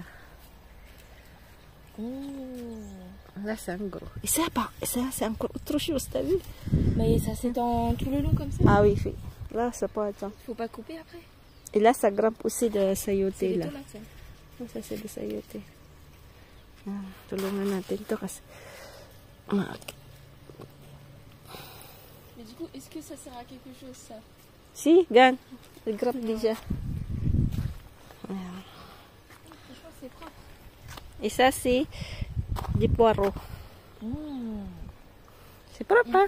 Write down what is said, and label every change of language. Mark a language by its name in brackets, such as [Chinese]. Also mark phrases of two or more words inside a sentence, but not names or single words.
[French] Oh. Là, c'est un gros. Et ça, c'est encore autre chose, t'as vu? Mais ça s'étend tout le long comme ça. Ah oui, là, ça peut attendre. Faut pas couper après. Et là, ça grimpe aussi de sayote, C'est des là. tomates, ça. Ça, c'est de sayote. [Filipino] Tulungan natin to kasi. [French] Mais du coup, est-ce que ça sert à quelque chose, ça? Si, gan. Il grimpe déjà. Franchement, c'est propre. Et ça, c'est des poireaux. C'est propre, hein?